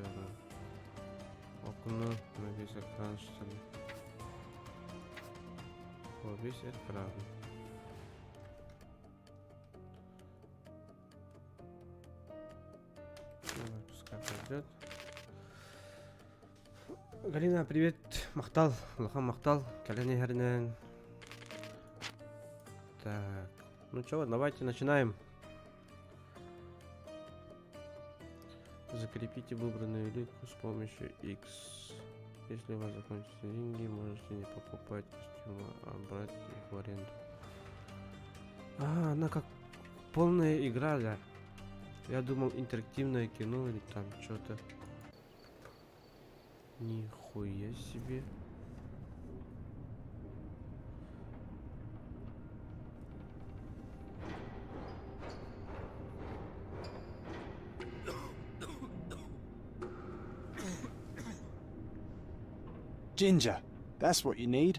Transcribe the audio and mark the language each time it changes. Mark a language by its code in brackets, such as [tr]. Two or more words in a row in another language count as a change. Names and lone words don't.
[ru] Окно на весь экран, что ли. О, весь экран. Пускай пойдет. Галина, привет. Махтал. Лоха Махтал. Колени Хернен. Так. Ну чё, давайте начинаем. Закрепите выбранную лику с помощью X. Если у вас закончатся деньги, можете не покупать костюмы, а брать их в аренду. Она как полная игра, да. Я думал, интерактивное кино или там что-то. Нихуя себе. [en] Ginger, that's what you need.